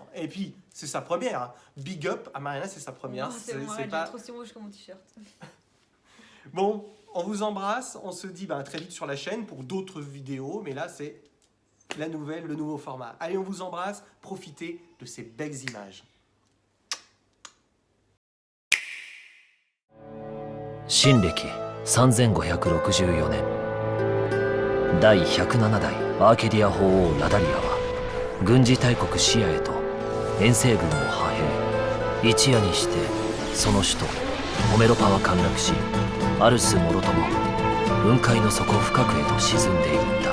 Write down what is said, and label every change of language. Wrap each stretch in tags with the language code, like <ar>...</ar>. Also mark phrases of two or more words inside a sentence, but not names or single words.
<fr>Et puis, c'est sa première. Hein.</fr> <en>Big up</en> <fr>à Mariana, c'est sa première. Non, c'est moi, c'est j'ai pas... trop si rouge comme mon t-shirt. Bon, on vous embrasse. On se dit très vite sur la chaîne pour d'autres vidéos. Mais là, c'est le nouveau format. Allez, on vous embrasse. Profitez de ces belles images.</fr> <ja>新暦3564年第107代アーケディア法王ラダリアは軍事大国シアへと遠征軍を派兵、一夜にしてその首都オメロパは陥落し、アルスもろとも雲海の底深くへと沈んでいった。</ja>